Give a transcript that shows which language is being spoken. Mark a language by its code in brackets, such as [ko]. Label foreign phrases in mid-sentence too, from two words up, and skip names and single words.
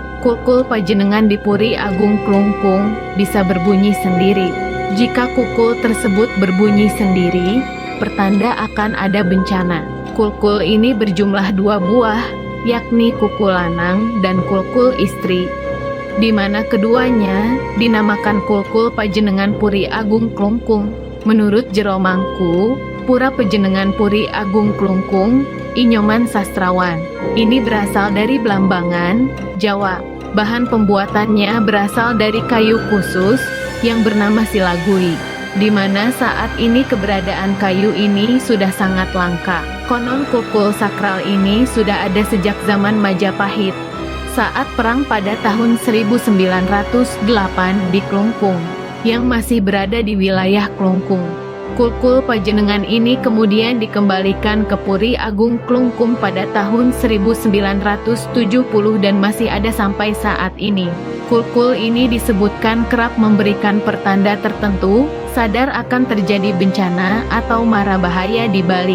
[id] Kulkul pajenengan di Puri Agung Klungkung bisa berbunyi sendiri. Jika kulkul tersebut berbunyi sendiri, pertanda akan ada bencana. Kulkul ini berjumlah 2 buah, yakni kulkul lanang dan kulkul istri, di mana keduanya dinamakan kulkul pajenengan Puri Agung Klungkung. Menurut Jero Mangku, Pura Pajenengan Puri Agung Klungkung, Inyoman Sastrawan. Ini berasal dari Blambangan, Jawa. Bahan pembuatannya berasal dari kayu khusus yang bernama silagui, di mana saat ini keberadaan kayu ini sudah sangat langka. Konon kulkul sakral ini sudah ada sejak zaman Majapahit, saat perang pada tahun 1908 di Klungkung, yang masih berada di wilayah Klungkung. Kulkul pajenengan ini kemudian dikembalikan ke Puri Agung Klungkung pada tahun 1970 dan masih ada sampai saat ini. Kulkul ini disebutkan kerap memberikan pertanda tertentu, sadar akan terjadi bencana atau mara bahaya di Bali.